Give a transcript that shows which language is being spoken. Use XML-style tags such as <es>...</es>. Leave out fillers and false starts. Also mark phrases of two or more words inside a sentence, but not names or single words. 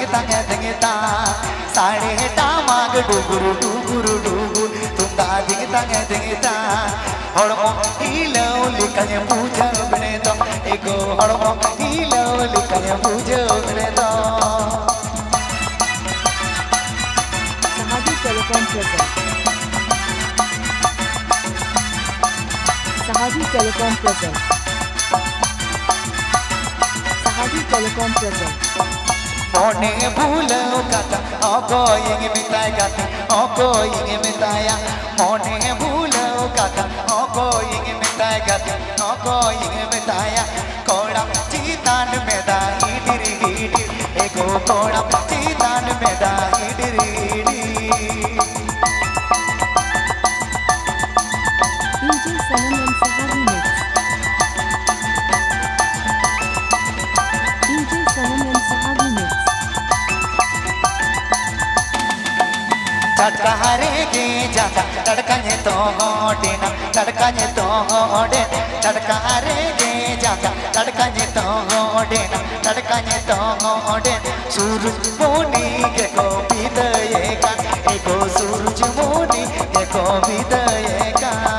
<sat>तंग दिंगता साड़े टामाग डुगुर डुगुर डुगुर तुम दादिंग तंग दिंगता हड़मो हीलो लिखने पूजा बने तो एगो हड़मो हीलो लिखने पूजा बने तो</sat> <en>Sahagi Telecom present Sahagi Telecom present Sahagi Telecom present</en> <sat>मोने भूलो कता ओको यंगे मिताय कता ओको यंगे मिताया मोने भूलो कता ओको यंगे मिताय कता ओको यंगे मिताया कोड़ा चीतान में दा हिडिरी हिडी एगो कोड़ा चीतान में दा हिडिरी हिडी</sat> <en>DJ Sanam and Sahagi mix DJ Sanam and Sahagi mix</en> <sat>चटकारे गे जागा तड़कने तो गोडेन तड़कने तो गोडेन चटकारे गे जागा तड़कने तो गोडेन तड़कने तो गोडेन सूरज मोनी के को बिदयेगा एगो सूरज मोनी के को बिदयेगा</sat>